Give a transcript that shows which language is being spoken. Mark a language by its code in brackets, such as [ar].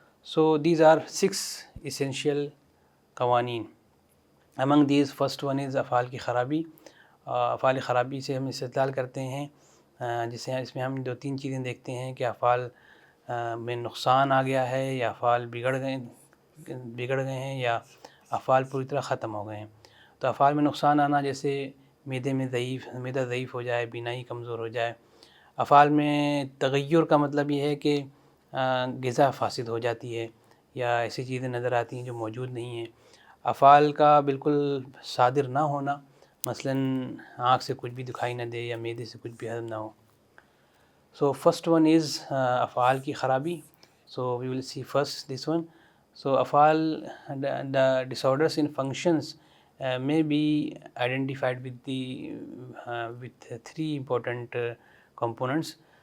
[en] So these are 6 essential قوانین. Among these, first one is افعال کی خرابی. [ur] افعال خرابی سے ہم استدلال کرتے ہیں جسے اس میں ہم 2-3 چیزیں دیکھتے ہیں کہ افعال میں نقصان آ گیا ہے، یا افعال بگڑ گئے ہیں، یا افعال پوری طرح ختم ہو گئے ہیں. تو افعال میں نقصان آنا جیسے معدہ ضعیف ہو جائے، بینائی کمزور ہو جائے. افعال میں تغیر کا مطلب یہ ہے کہ غذا فاسد ہو جاتی ہے، یا ایسی چیزیں نظر آتی ہیں جو موجود نہیں ہیں. افعال کا بالکل صادر نہ ہونا، مثلاً آنکھ سے کچھ بھی دکھائی نہ دے، یا معدے سے کچھ بھی ہضم نہ ہو. [en] So first one is افعال کی خرابی. So we will see first this one. So افعال, the disorders in functions may be identified with three important components.